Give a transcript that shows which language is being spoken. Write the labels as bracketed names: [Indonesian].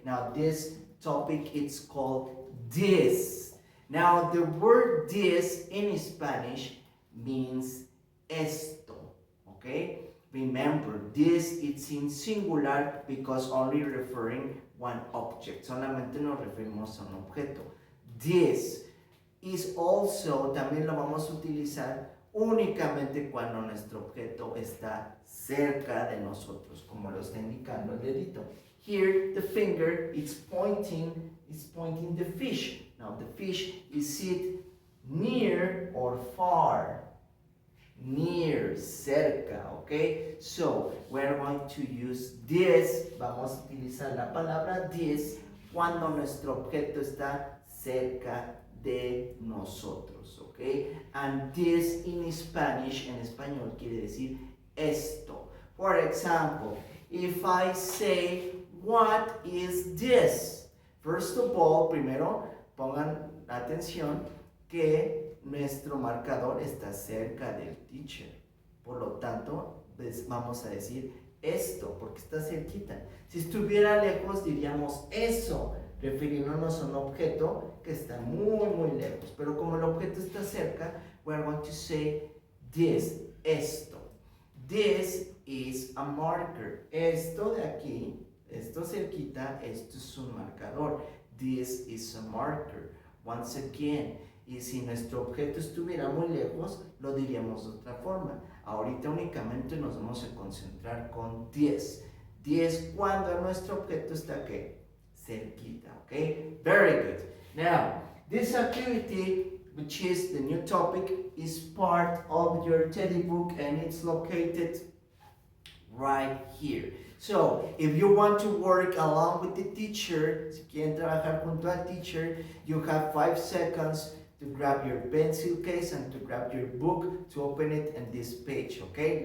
[English] Now this topic is called this. Now the word this in Spanish means esto, okay? Remember, this it's in singular because only referring one object. [Spanish] Solamente nos referimos a un objeto. [English] This is also, [Spanish] también lo vamos a utilizar únicamente cuando nuestro objeto está cerca de nosotros, como lo está indicando el dedito. [English] Here, the finger is pointing the fish. Now, the fish is it near or far. Near, cerca, okay? So, we're going to use this, [Spanish] vamos a utilizar la palabra this cuando nuestro objeto está cerca de nosotros, okay? [English] And this in Spanish, [Spanish] en español quiere decir esto. [English] For example, if I say, what is this? First of all, [Spanish] primero pongan atención que nuestro marcador está cerca del teacher. Por lo tanto, pues vamos a decir esto, porque está cerquita. Si estuviera lejos, diríamos eso, refiriéndonos a un objeto que está muy, muy lejos. Pero como el objeto está cerca, [English] we're going to say this, [Spanish] esto. [English] This is a marker. [Spanish] Esto de aquí, esto cerquita, esto es un marcador. [English] This is a marker. Once again, [Spanish] y si nuestro objeto estuviera muy lejos, lo diríamos de otra forma. Ahorita únicamente nos vamos a concentrar con 10. 10 cuando nuestro objeto está ¿qué? Cerquita, [English] ¿ok? Very good. Now, this activity, which is the new topic, is part of your teddy book and it's located right here. So, if you want to work along with the teacher, [Spanish] si quieren trabajar junto al teacher, [English] you have 5 seconds to grab your pencil case and to grab your book to open it in this page, okay?